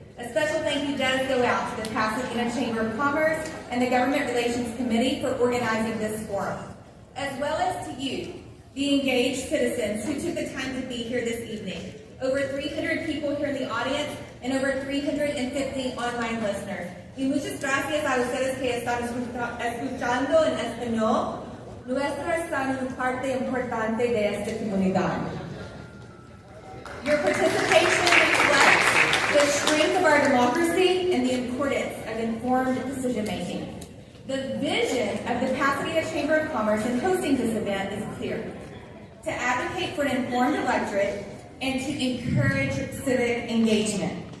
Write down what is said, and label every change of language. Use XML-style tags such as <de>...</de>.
<en>A special thank you does go out to the Pasadena Chamber of Commerce and the Government Relations Committee for organizing this forum, as well as to you, the engaged citizens who took the time to be here this evening. Over 300 people here in the audience and over 350 online listeners.</en> <es>Y muchas gracias a ustedes que están escuchando en español. Nuestras son parte importante de esta comunidad.</es> <en>Your participation reflects the strength of our democracy and the importance of informed decision-making. The vision of the Pasadena Chamber of Commerce in hosting this event is clear: to advocate for an informed electorate and to encourage civic engagement.</en>